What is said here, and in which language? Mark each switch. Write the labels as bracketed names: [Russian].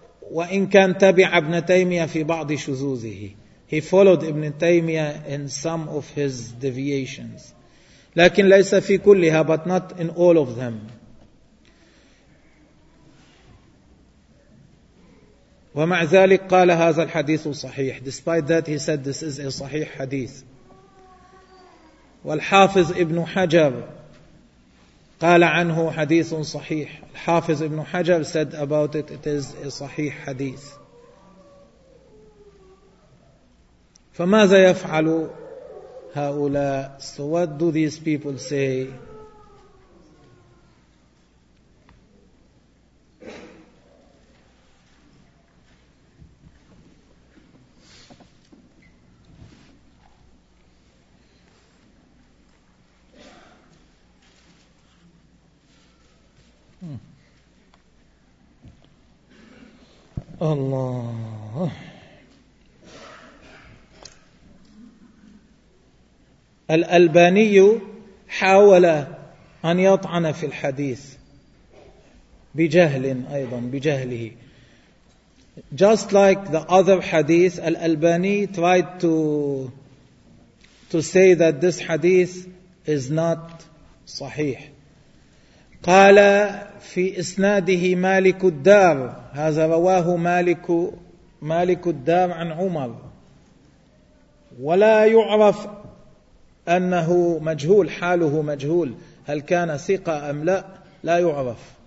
[Arabic] وإن كان تبع ابن تيمية في بعض شذوذه. [English] He followed ابن تيمية in some of his deviations. [Arabic] لكن ليس في كلها, [English] but not in all of them. [Arabic] ومع ذلك قال هذا الحديث صحيح. [English] Despite that, he said this is a صحيح حديث. [Arabic] والحافظ ابن حجر قال عنه حديث صحيح. [English] الحافظ ابن حجر said about it, it is a صحيح حديث. [Arabic] فماذا يفعل هؤلاء؟ [English] So what do these people say? [Arabic] الله. الألباني حاول أن يطعن في الحديث بجهل أيضا بجهله. [English] Just like the other hadith, الألباني tried to say that this hadith is not صحيح. [Arabic] قال في إسناده مالك الدار, هذا رواه مالك الدار عن عمر, ولا يعرف أنه مجهول, حاله مجهول, هل كان ثقة أم لا, لا يعرف.